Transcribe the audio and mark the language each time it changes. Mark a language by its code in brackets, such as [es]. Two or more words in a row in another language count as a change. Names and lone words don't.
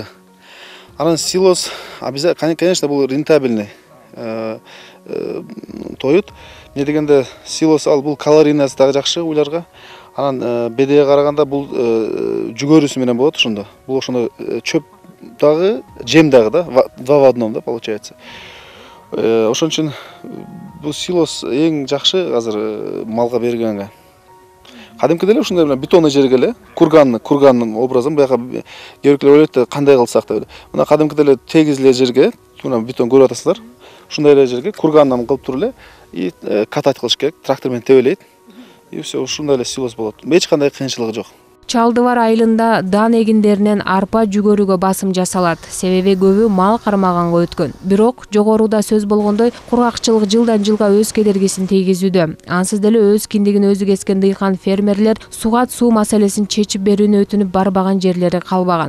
[ky] Анан силос обязательно, конечно, бул рентабельный тоют. Эмне дегенде силос ал бул калорийнасы дагы жакшы уйларга. Анан бедеге караганда бул жүгөрүсү менен болот ошондо. Бул ошондо чөп дагы, жем дагы да, [ru] два в одном да получается. [ky] Ошон үчүн бул силос эң жакшы азыр малга бергенге. Кадимкиде эле ушундай бетонный жерге эле курганның образын бияка кээбиркилер ойлойт да кандай кылсак деп эле. Мына кадимкиде эле тегиз эле жерге, мына бетон көрүп атасыздар. Ушундай эле жерге кургандан кылып туруп эле и катать кылыш керек, трактор менен тебелейт. [ru] И все, [ky] ушундай эле силос болот. Эч кандай кыйынчылыгы жок. Чалдыбар айылында дан эгиндеринен арпа жүгөрүгө басым жасалат. Себеби көбү мал кармаганга өткөн. Бирок жогоруда сөз болгондой кургакчылык жылдан жылга өз кедергисин тийгизүүдө. Ансыз деле өз киндигин өзү кескен дыйкан фермерлер сугат суу маселесин чечип берүүнү өтүнүп барбаган жерлери калбаган.